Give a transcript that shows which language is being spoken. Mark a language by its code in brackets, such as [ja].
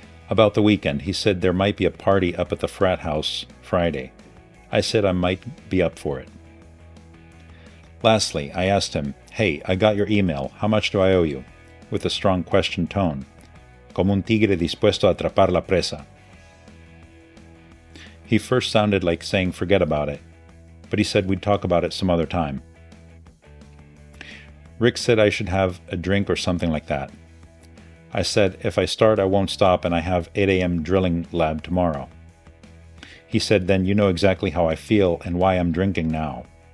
[en] About the weekend, he said there might be a party up at the frat house Friday. I said I might be up for it. Lastly, I asked him, "Hey, I got your email. How much do I owe you?" With a strong question tone. [es] Como un tigre dispuesto a atrapar la presa. [en] He first sounded like saying forget about it, but he said we'd talk about it some other time. Rick said I should have a drink or something like that. I said, if I start, I won't stop, and I have 8 a.m. drilling lab tomorrow. He said, then you know exactly how I feel and why I'm drinking now.